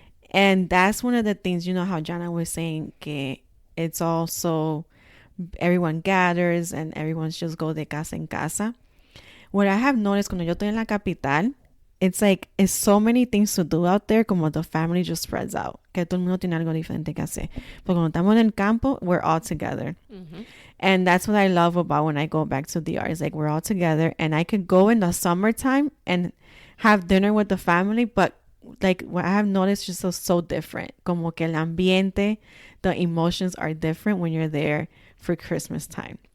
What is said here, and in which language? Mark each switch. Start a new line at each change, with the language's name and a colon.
English: And that's one of the things, you know how Jana was saying, que it's also, everyone gathers and everyone's just go
Spanish: de casa en casa.
English: What I have noticed
Spanish: cuando yo estoy en la capital,
English: it's like, it's so many things to do out there, como the family just spreads out.
Spanish: Que todo el mundo tiene algo diferente que hacer. Pero cuando estamos en el campo,
English: we're all together. And that's what I love about when I go back to DR. It's like, we're all together. And I could go in the summertime and have dinner with the family, but like what I have noticed is just so different.
Spanish: Como que el ambiente,
English: the emotions are different when you're there for Christmas time.